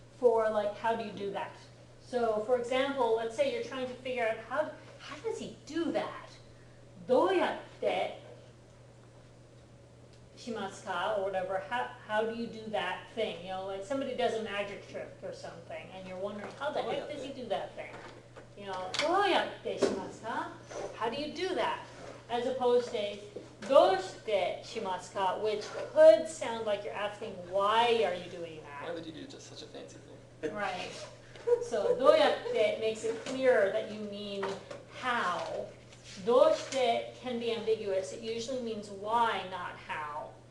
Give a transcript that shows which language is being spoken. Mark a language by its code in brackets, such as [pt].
[en] For like, how do you do that? So for example, let's say you're trying to figure out how does he do that? [ja] どうやってしますか [en] or whatever, how do you do that thing? You know, like somebody does a magic trick or something and you're wondering how the heck does he do that thing? [ja] You know, どうやってしますか? [en] How do you do that? As opposed to [ja] どうしてしますか, [en] which could sound like you're asking why are you doing that? Why would you do just such a fancy thing? Right. So どうやって makes it clearer that you mean how. どうして can be ambiguous. It usually means why, not how.